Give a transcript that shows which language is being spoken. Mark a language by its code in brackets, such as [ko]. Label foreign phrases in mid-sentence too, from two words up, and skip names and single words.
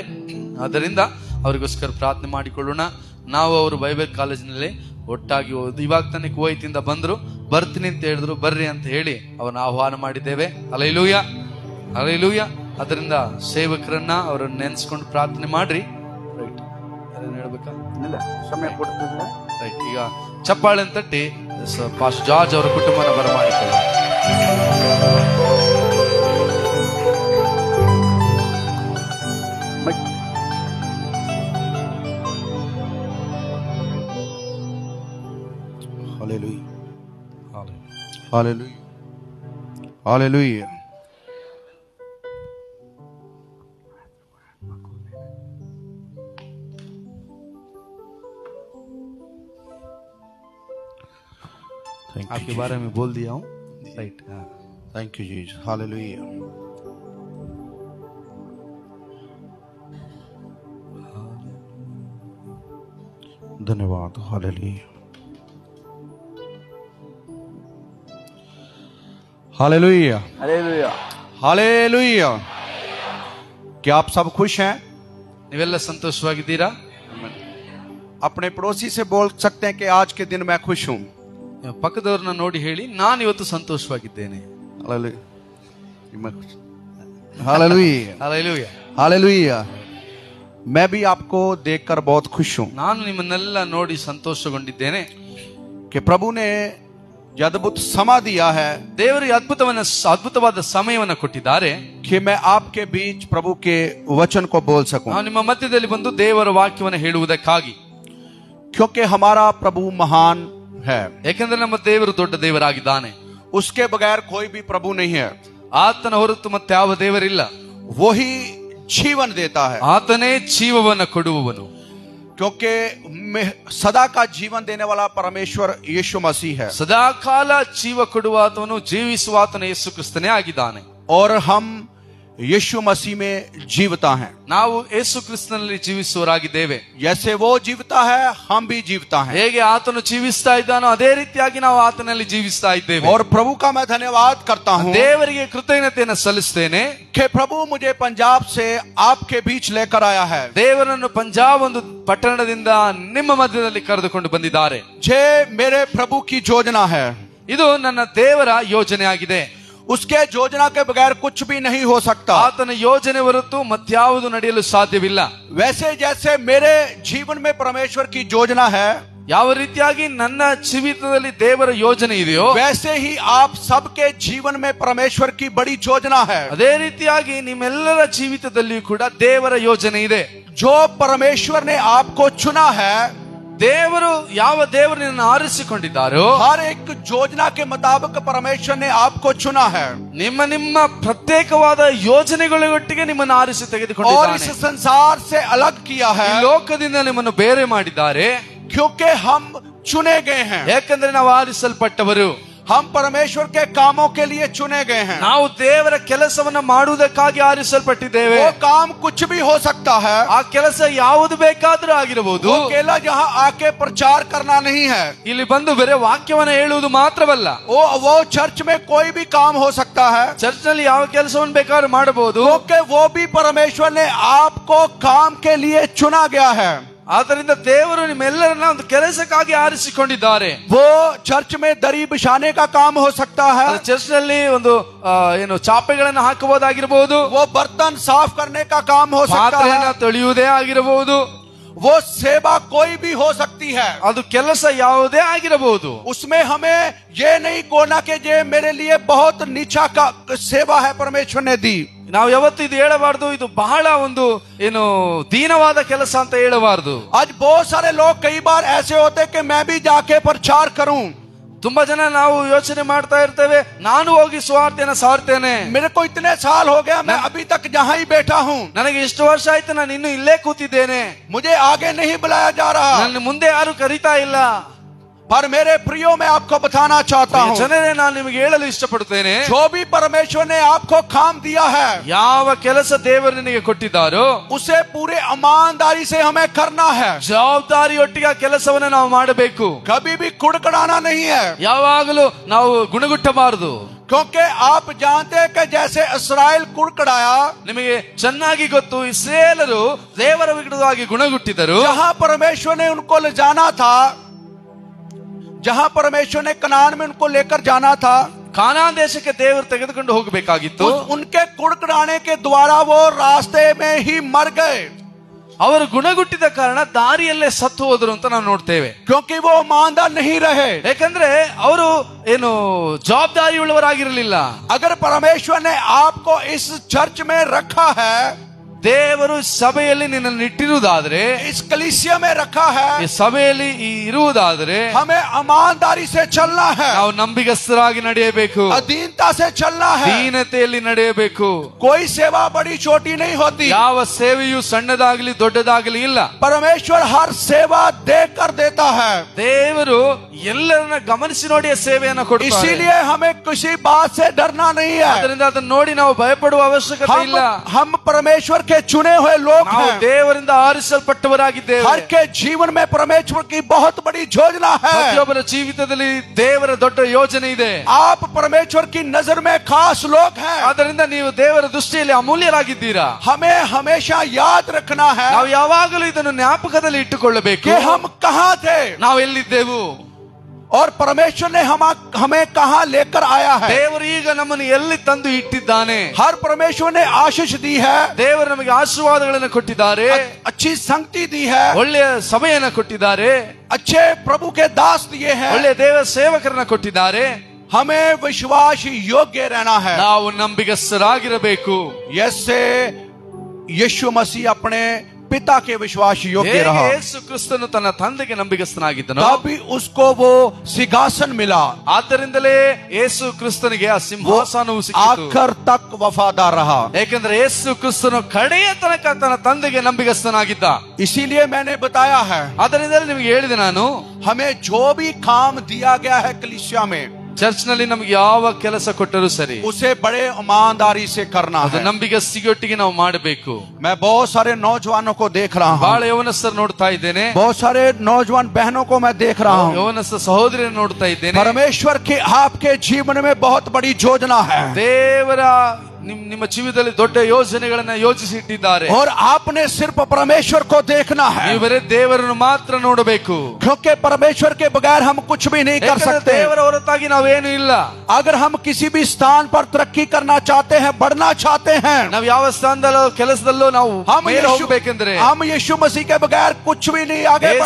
[kn] ಆದ್ದರಿಂದ ಅವರಿಗೋಸ್ಕರ ಪ್ರಾರ್ಥನೆ ಮಾಡಿಕೊಳ್ಳೋಣ. ನಾವು ಅವರು ಬೈಬಲ್ ಕಾಲೇಜಿನಲ್ಲಿ ಒಟ್ಟಾಗಿ ಓದಿ, ಇವಾಗ ತಾನೇ ಕುವೈತಿಂದ ಬಂದ್ರು, ಬರ್ತೀನಿ ಅಂತ ಹೇಳಿದ್ರು, ಬರ್ರಿ ಅಂತ ಹೇಳಿ ಅವರನ್ನ ಆಹ್ವಾನ ಮಾಡಿದ್ದೇವೆ. ಹಲ್ಲೆಲೂಯಾ, ಹಲ್ಲೆಲೂಯಾ. ಅದರಿಂದ ಸೇವಕರನ್ನ ಅವರನ್ನ ನೆನೆಸ್ಕೊಂಡು ಪ್ರಾರ್ಥನೆ ಮಾಡ್ರಿ. ರೈಟ್, ಹೇಳ್ಬೇಕಾ? ಸಮಯ ಕೊಡ್ತಿಲ್ಲ. ರೈಟ್. ಈಗ ಚಪ್ಪಾಳೆ ತಟ್ಟಿ ಪಾಸ್ಟರ್ ಜಾರ್ಜ್ ಅವರ ಕುಟುಂಬನ ಬರಮಾಡಿಕೊಳ್ಳ. Hallelujah. Hallelujah. Hallelujah. [hi] आपके बारे में बोल दिया हूँ. राइट. [en] Thank you Jesus. [hi] Hallelujah. धन्यवाद. Hallelujah. Hallelujah. Hallelujah. Hallelujah. क्या आप सब खुश हैं? [kn] ನೀವೆಲ್ಲ ಸಂತೋಷವಾಗಿದ್ದೀರಾ? [hi] अपने पड़ोसी से बोल सकते हैं कि आज के दिन मैं खुश हूं. [kn] ಪಕ್ಕದವ್ರನ್ನ ನೋಡಿ ಹೇಳಿ, ನಾನು ಇವತ್ತು ಸಂತೋಷವಾಗಿದ್ದೇನೆ. [hi] हालेलुया. [kn] ಹಲ್ಲೆಲೂಯಾ. [hi] हालेलुया. मैं भी आपको देखकर बहुत खुश हूं [kn] ನಾನು ನಿಮ್ಮನ್ನೆಲ್ಲ ನೋಡಿ ಸಂತೋಷಗೊಂಡಿದ್ದೇನೆ. [hi] कि प्रभु ने अद्भुत समा दिया है, [kn] ದೇವರು ಅದ್ಭುತವಾದ ಸಮಯವನ್ನು ಕೊಟ್ಟಿದ್ದಾರೆ [hi] कि मैं आपके बीच प्रभु के वचन को बोल सकूं. [kn] ನಾವು ನಿಮ್ಮ ಮಧ್ಯದಲ್ಲಿ ಬಂದು ದೇವರ ವಾಕ್ಯವನ್ನು ಹೇಳುವುದಕ್ಕಾಗಿ. [hi] क्योंकि हमारा प्रभु महान है, [kn] ಯಾಕಂದ್ರೆ ನಮ್ಮ ದೇವರು ದೊಡ್ಡ ದೇವರಾಗಿದ್ದಾನೆ. [hi] उसके बगैर कोई भी प्रभु नहीं है. [kn] ಆತನ ಹೊರತು ಮತ್ತೆ ಯಾವ ದೇವರಿಲ್ಲ. [hi] वही जीवन देता है, [kn] ಆತನೇ ಜೀವವನ್ನು ಕೊಡುವವನು. [hi] क्योंकि सदा का जीवन देने वाला परमेश्वर यीशु मसीह है. [kn] ಸದಾಕಾಲ ಜೀವ ಕೊಡುವಾತನು, ಜೀವಿಸುವಾತನು ಯೇಸು ಕ್ರಿಸ್ತನೇ ಆಗಿದ್ದಾನೆ. [hi] और हम यीशु मसीह में जीवता हैं. [kn] ನಾವು ಯೇಸು ಕ್ರಿಸ್ತನಲ್ಲಿ ಜೀವಿಸುವರಾಗಿದ್ದೇವೆ. [hi] जैसे वो जीवता है हम भी जीवता हैं. [kn] ಹೇಗೆ ಆತನು ಜೀವಿಸ್ತಾ ಇದ್ದಾನೋ ಅದೇ ರೀತಿಯಾಗಿ ನಾವು ಆತನಲ್ಲಿ ಜೀವಿಸ್ತಾ ಇದ್ದೇವೆ. [hi] और प्रभु का मैं धन्यवाद करता हूँ [kn] ದೇವರಿಗೆ ಕೃತಜ್ಞತೆಯನ್ನು ಸಲ್ಲಿಸ್ತೇನೆ [hi] कि प्रभु मुझे पंजाब से आपके बीच लेकर आया है. [kn] ದೇವರನ್ನು ಪಂಜಾಬ್ ಒಂದು ಪಟ್ಟಣದಿಂದ ನಿಮ್ಮ ಮಧ್ಯದಲ್ಲಿ ಕರೆದುಕೊಂಡು ಬಂದಿದ್ದಾರೆ. [hi] जे मेरे प्रभु की योजना है, [kn] ಇದು ನನ್ನ ದೇವರ ಯೋಜನೆ ಆಗಿದೆ. [hi] उसके योजना के बगैर कुछ भी नहीं हो सकता. [kn] ಆತನ ಯೋಜನೆ ಹೊರತು ಮತ್ಯಾವುದು ನಡೆಯಲು ಸಾಧ್ಯವಿಲ್ಲ. [hi] वैसे जैसे मेरे जीवन में परमेश्वर की योजना है, [kn] ಯಾವ ರೀತಿಯಾಗಿ ನನ್ನ ಜೀವಿತದಲ್ಲಿ ದೇವರ ಯೋಜನೆ ಇದೆಯೋ [hi] वैसे ही आप सबके जीवन में परमेश्वर की बड़ी योजना है. [kn] ಅದೇ ರೀತಿಯಾಗಿ ನಿಮ್ಮೆಲ್ಲರ ಜೀವಿತದಲ್ಲಿಯೂ ಕೂಡ ದೇವರ ಯೋಜನೆ ಇದೆ. [hi] जो परमेश्वर ने आपको चुना है, [kn] ದೇವರು ಯಾವ ದೇವರನ್ನು ಆರಿಸಿಕೊಂಡಿದ್ದಾರೋ [hi] हर एक योजना के मुताबिक परमेश्वर ने आपको चुना है. [kn] ನಿಮ್ಮ ಪ್ರತ್ಯೇಕವಾದ ಯೋಜನೆಗಳೊಟ್ಟಿಗೆ ನಿಮ್ಮನ್ನು ಆರಿಸಿ [hi] और [kn] ತೆಗೆದುಕೊಂಡಿದ್ದಾನೆ. [hi] इस संसार से अलग किया है, [kn] ಈ ಲೋಕದಿಂದ ನಿಮ್ಮನ್ನು ಬೇರೆ ಮಾಡಿದ್ದಾರೆ. [hi] क्योंकि हम चुने गए हैं. [kn] ಯಾಕಂದ್ರೆ ನಾವು ಆರಿಸಲ್ಪಟ್ಟವರು. [hi] हम परमेश्वर के कामों के लिए चुने गए हैं। [kn] ನಾವು ದೇವರ ಕೆಲಸವನ್ನ ಮಾಡುವುದಕ್ಕಾಗಿ ಆರಿಸಲ್ಪಟ್ಟಿದ್ದೇವೆ। [hi] वो काम कुछ भी हो सकता है, [kn] ಆ ಕೆಲಸ ಯಾವುದು ಬೇಕಾದರೂ ಆಗಿರಬಹುದು। [hi] वो अकेला जहाँ आके प्रचार करना नहीं है, [kn] ಇಲ್ಲಿ ಬಂದು ಬೇರೆ ವಾಕ್ಯವನ್ನ ಹೇಳುವುದು ಮಾತ್ರವಲ್ಲ, [hi] वो चर्च में कोई भी काम हो सकता है, [kn] ಚರ್ಚ್ ನಲ್ಲಿ ಯಾವ ಕೆಲಸವನ್ನು ಬೇಕಾದ್ರೂ ಮಾಡಬಹುದು, [hi] क्योंकि वो भी परमेश्वर ने आपको काम के लिए चुना गया है। [kn] ಆದ್ದರಿಂದ ದೇವರು ನಿಮ್ಮೆಲ್ಲರನ್ನ ಒಂದು ಕೆಲಸಕ್ಕಾಗಿ ಆರಿಸಿಕೊಂಡಿದ್ದಾರೆ। [hi] वो चर्च में दरी बिछाने का काम हो सकता है, [kn] ಚರ್ಚ್ ನಲ್ಲಿ ಒಂದು ಏನು ಚಾಪೆಗಳನ್ನು ಹಾಕಬಹುದಾಗಿರಬಹುದು, [hi] वो बर्तन साफ करने का काम हो सकता [kn] ಪಾತ್ರೆಯನ್ನ [hi] है, [kn] ತೊಳೆಯುವುದೇ ಆಗಿರಬಹುದು, [hi] वो सेवा कोई भी हो सकती है। [kn] ಅದು ಕೆಲಸ ಯಾವುದೇ ಆಗಿರಬಹುದು। [hi] उसमें हमें ये नहीं कोना कि ये मेरे लिए बहुत नीचा का सेवा है परमेश्वर ने दी। [kn] ನಾವು ಯಾವತ್ತು ಇದು ಹೇಳಬಾರ್ದು, ಇದು ಬಹಳ ಒಂದು ಏನು ದೀನವಾದ ಕೆಲಸ ಅಂತ ಹೇಳಬಾರ್ದು। [hi] आज बहुत सारे लोग कई बार ऐसे होते कि मैं भी जाके प्रचार करूं, [kn] ತುಂಬಾ ಜನ ನಾವು ಯೋಚನೆ ಮಾಡ್ತಾ ಇರ್ತೇವೆ, ನಾನು ಹೋಗಿ ಸುವಾರ್ತೆಯನ್ನು ಸಾರ್ತೇನೆ, [hi] मेरे को इतने साल हो गया, मैं अभी तक जहां ही बैठा हूं, [kn] ನನಗೆ ಇಷ್ಟು ವರ್ಷ ಆಯ್ತು, ನಾನು ಇನ್ನು ಇಲ್ಲೇ ಕೂತಿದ್ದೇನೆ, [hi] मुझे आगे नहीं बुलाया जा रहा। [kn] ನನ್ನ ಮುಂದೆ ಯಾರು ಕರೀತಾ ಇಲ್ಲ। [hi] पर मेरे प्रियो मैं आपको बताना चाहता हूं, [kn] ಜನರೇ, ನಾನು ನಿಮಗೆ ಹೇಳಲು ಇಷ್ಟಪಡುತ್ತೇನೆ, [hi] जो भी परमेश्वर ने आपको काम दिया है, [kn] ಯಾವ ಕೆಲಸ ದೇವರು ನಿನಗೆ ಕೊಟ್ಟಿದ್ದಾರೋ [hi] उसे पूरे ईमानदारी से हमें करना है। [kn] ಜವಾಬ್ದಾರಿಯೊಟ್ಟಿಗೆ ಆ ಕೆಲಸವನ್ನು ನಾವು ಮಾಡಬೇಕು। [hi] कभी भी कुड़कुड़ाना नहीं है, [kn] ಯಾವಾಗಲೂ ನಾವು ಗುಣಗುಟ್ಟಬಾರದು। [hi] क्योंकि आप जानते हैं कि जैसे इस्राएल कुड़कुड़ाया, [kn] ನಿಮಗೆ ಚೆನ್ನಾಗಿ ಗೊತ್ತು, ಇಸ್ರಾಯೇಲರು ದೇವರ ವಿರುದ್ಧವಾಗಿ ಗುಣಗುಟ್ಟಿದರು। [hi] जहां परमेश्वर ने उनको ले जाना था, जहां परमेश्वर ने कनान में उनको लेकर जाना था, [kn] ಕಾನಾನ್ ದೇಶಕ್ಕೆ ದೇವರು ತೆಗೆದುಕೊಂಡು ಹೋಗಬೇಕಾಗಿತ್ತು। [hi] उनके कुड़कुड़ाने के द्वारा वो रास्ते में ही मर गए, [kn] ಅವರು ಗುಣಗುಟ್ಟಿದ ಕಾರಣ ದಾರಿಯಲ್ಲೇ ಸತ್ತು ಹೋದರು ಅಂತ ನಾವು ನೋಡ್ತೇವೆ। [hi] क्योंकि वो ईमानदार नहीं रहे। [kn] ಯಾಕಂದ್ರೆ ಅವರು ಏನು ಜವಾಬ್ದಾರಿಯುಳ್ಳವರಾಗಿರಲಿಲ್ಲ। [hi] अगर परमेश्वर ने आपको इस चर्च में रखा है, [kn] ದೇವರು ಸಭೆಯಲ್ಲಿ ನಿನ್ನನ್ನು ಇಟ್ಟಿರುವುದಾದ್ರೆ, [hi] इस कलीसिया में रखा है, [kn] ಈ ಸಭೆಯಲ್ಲಿ ಇರುವುದಾದ್ರೆ [hi] हमें ईमानदारी से चलना है, [kn] ನಾವು ನಂಬಿಗಸ್ತರಾಗಿ ನಡೆಯಬೇಕು, [hi] अधीनता से चलना है। [kn] ದೀನತೆಯಲ್ಲಿ ನಡೆಯಬೇಕು। [hi] कोई सेवा बड़ी छोटी नहीं होती, [kn] ಯಾವ ಸೇವೆಯೂ ಸಣ್ಣದಾಗಲಿ ದೊಡ್ಡದಾಗಲಿ ಇಲ್ಲ। [hi] परमेश्वर हर सेवा देकर देता है। [kn] ದೇವರು ಎಲ್ಲರನ್ನ ಗಮನಿಸಿ ನೋಡಿ ಸೇವೆಯನ್ನು ಕೊಡ್ತಾರೆ। [hi] इसीलिए हमें किसी बात से डरना नहीं है। [kn] ಅದರಿಂದ ಅದನ್ನು ನೋಡಿ ನಾವು ಭಯಪಡುವ ಅವಶ್ಯಕತೆ ಇಲ್ಲ। [hi] हम परमेश्वर के चुने हुए लोग [kn] ನಾವು [hi] हैं। [kn] ದೇವರಿಂದ ಆರಿಸಲ್ಪಟ್ಟವರಾಗಿದ್ದೇವೆ। [hi] हर के जीवन में परमेश्वर की बहुत बड़ी योजना है। [kn] ಪ್ರತಿಯೊಬ್ಬರ ಜೀವಿತದಲ್ಲಿ ದೇವರ ದೊಡ್ಡ ಯೋಜನೆ ಇದೆ। [hi] आप परमेश्वर की नजर में खास लोग हैं। [kn] ಆದ್ದರಿಂದ ನೀವು ದೇವರ ದೃಷ್ಟಿಯಲ್ಲಿ ಅಮೂಲ್ಯರಾಗಿದ್ದೀರಾ। [hi] हमें हमेशा याद रखना है [kn] ನಾವು ಯಾವಾಗಲೂ ಇದನ್ನು ಜ್ಞಾಪಕದಲ್ಲಿ ಇಟ್ಟುಕೊಳ್ಳಬೇಕು, [hi] कि हम कहाँ थे [kn] ನಾವು ಎಲ್ಲಿದ್ದೆವು, [hi] और परमेश्वर ने हमें कहाँ लेकर आया है। [kn] ದೇವರು ಈಗ ನಮ್ಮನ್ನು ಎಲ್ಲಿ ತಂದು ಇಟ್ಟಿದ್ದಾನೆ। [hi] हर परमेश्वर ने आशीष दी है, [kn] ದೇವರು ನಮಗೆ ಆಶೀರ್ವಾದಗಳನ್ನು ಕೊಟ್ಟಿದ್ದಾರೆ, [hi] अच्छी संगति दी है, [kn] ಒಳ್ಳೆಯ ಸಭೆಯನ್ನು ಕೊಟ್ಟಿದ್ದಾರೆ, [hi] अच्छे प्रभु के दास दिए हैं। [kn] ಒಳ್ಳೆಯ ದೇವ ಸೇವಕರನ್ನ ಕೊಟ್ಟಿದ್ದಾರೆ। [hi] हमें विश्वास योग्य रहना है। [kn] ನಾವು ನಂಬಿಗಸ್ತರಾಗಿರಬೇಕು। [hi] जैसे यीशु मसीह अपने पिता के विश्वास योग्य रहा, [kn] ಯೇಸು ಕ್ರಿಸ್ತನು ತನ್ನ ತಂದೆಗೆ ನಂಬಿಗಸ್ತನಾಗಿದ್ದನು, [hi] तभी उसको वो सिंहासन मिला। [kn] ಆದ್ದರಿಂದಲೇ ಯೇಸು ಕ್ರಿಸ್ತನಿಗೆ ಆ ಸಿಂಹಾಸನವು ಸಿಕ್ಕಿತು। [hi] आखिर तक वफादार रहा, [kn] ಏಕೆಂದರೆ ಯೇಸು ಕ್ರಿಸ್ತನು ಕಡೆಯ ತನಕ ತನ್ನ ತಂದೆಗೆ ನಂಬಿಗಸ್ತನಾಗಿದ್ದ। [hi] इसीलिए मैंने बताया है, [kn] ಆದ್ದರಿಂದಲೇ ನಿಮಗೆ ಹೇಳಿದೆ ನಾನು, [hi] हमें जो भी काम दिया गया है कलीसिया में, [kn] ಚರ್ಚ್ ನಲ್ಲಿ ನಮ್ಗೆ ಯಾವ ಕೆಲಸ ಕೊಟ್ಟರೂ ಸರಿ, [hi] उसे बड़े ईमानदारी से करना [kn] ಅದು [hi] है। [kn] ನಂಬಿಗಸ್ತಿಗೊಟ್ಟಿಗೆ ನಾವು ಮಾಡಬೇಕು। [hi] मैं बहुत सारे नौजवानों को देख रहा हूँ, [kn] ಬಹಳ ಯೌವನಸ್ಥರು ನೋಡ್ತಾ ಇದ್ದೇನೆ, [hi] बहुत सारे नौजवान बहनों को मैं देख रहा हूँ। [kn] ಯೌವನಸ್ಥ ಸಹೋದರಿಯನ್ನು ನೋಡ್ತಾ ಇದ್ದೇನೆ। [hi] परमेश्वर की आपके जीवन में बहुत बड़ी योजना है, [kn] ದೇವರ ನಿಮ್ಮ ಜೀವಿತದಲ್ಲಿ ದೊಡ್ಡ ಯೋಜನೆಗಳನ್ನ ಯೋಜಿಸಿಟ್ಟಿದ್ದಾರೆ। [hi] और आपने सिर्फ परमेश्वर को देखना है, [kn] ನೀವು ಬರೀ ದೇವರನ್ನು ಮಾತ್ರ ನೋಡಬೇಕು। [hi] क्योंकि परमेश्वर के बगैर हम कुछ भी नहीं कर सकते। [kn] ದೇವರ ಹೊರತಾಗಿ ನಾವೇನು ಇಲ್ಲ। [hi] अगर हम किसी भी स्थान पर तरक्की करना चाहते हैं, बढ़ना चाहते हैं, [kn] ನಾವು ಯಾವ ಸ್ಥಾನದಲ್ಲೋ ಕೆಲಸದಲ್ಲೋ ನಾವು ಮೇಲೆ ಹೋಗಬೇಕೆಂದ್ರೆ [hi] हम यीशु मसीह के बगैर कुछ भी नहीं आगे बढ़